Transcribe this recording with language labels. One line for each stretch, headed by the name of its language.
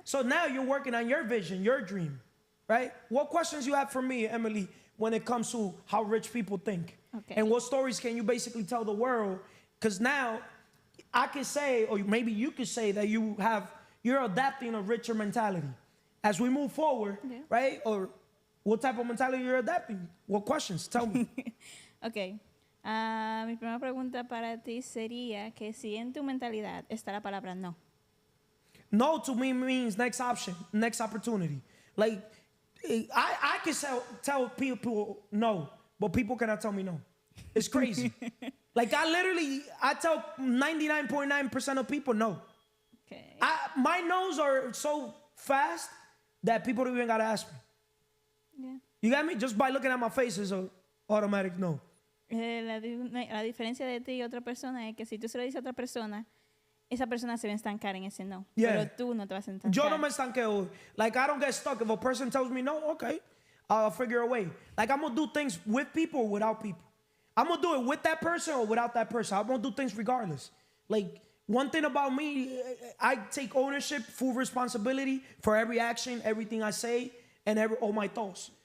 English: So now you're working on your vision, your dream, right? What questions you have for me, Emily, when it comes to how rich people think? Okay. And what stories can you basically tell the world? Because now I could say, or maybe you could say that you're adapting a richer mentality. As we move forward, right? Or what type of mentality you're adapting? What questions? Tell me. Ok.
Spanish: Mi primera pregunta para ti sería que si en tu mentalidad está la palabra no.
English: No to me means next option, next opportunity. Like, I can tell people no, but people cannot tell me no. It's crazy. Like, I tell 99.9% of people no. Okay. My no's are so fast that people don't even gotta ask me. Yeah. You got me? Just by looking at my face is an automatic no.
Spanish: La diferencia de ti y otra persona es que si tú se lo dices a otra persona, esa persona se va a estancar en ese no.
English: Yeah.
Spanish: Pero tú no te vas a estancar. Yo no me estanqueo.
English: Like, I don't get stuck. If a person tells me no, okay, I'll figure a way. Like, I'm gonna do things with people or without people. I'm gonna do it with that person or without that person. I'm gonna do things regardless. Like, one thing about me, I take ownership, full responsibility for every action, everything I say, and all my thoughts.